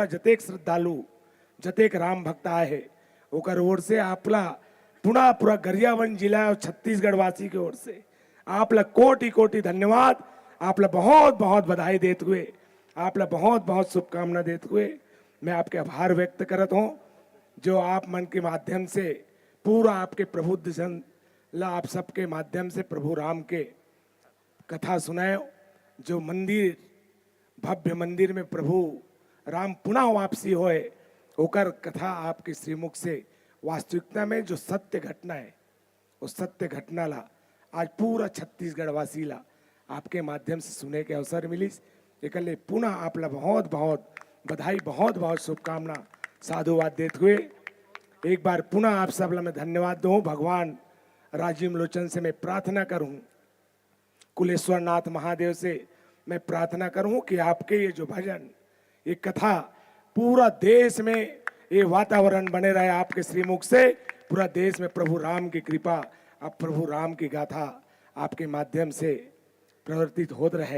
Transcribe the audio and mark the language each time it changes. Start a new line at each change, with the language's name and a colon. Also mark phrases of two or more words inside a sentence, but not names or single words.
Chhattisgarhi: जतेक श्रद्धालु जतेक राम भक्त आए है ओकर ओर से आपला पुनः पूरा गरियाबंद जिला और छत्तीसगढ़ वासी की ओर से आपला कोटि कोटि धन्यवाद, आपला बहुत बहुत बधाई देते हुए, आपला बहुत बहुत शुभकामना देते हुए मैं आपके आभार व्यक्त करता हूँ जो आप मन के माध्यम से पूरा आपके प्रबुद्ध जन ला आप सबके माध्यम से प्रभु राम के कथा सुनाए। जो मंदिर भव्य मंदिर में प्रभु राम पुनः वापसी होए ओकर कथा आपके श्रीमुख से वास्तविकता में जो सत्य घटना है उस सत्य घटना ला आज पूरा छत्तीसगढ़ वासी ला आपके माध्यम से सुने के अवसर मिलिस। एकले पुनः आपला बहुत बहुत बधाई, बहुत बहुत शुभकामना साधुवाद देते हुए एक बार पुनः आप सब ला मैं धन्यवाद दूँ। भगवान राजीव लोचन से मैं प्रार्थना करूं, कुलेश्वर नाथ महादेव से मैं प्रार्थना करूं कि आपके ये जो भजन, ये कथा पूरा देश में ये वातावरण बने रहे आपके श्रीमुख से, पूरा देश में प्रभु राम की कृपा, अब प्रभु राम की गाथा आपके माध्यम से प्रवर्तित होत रहे।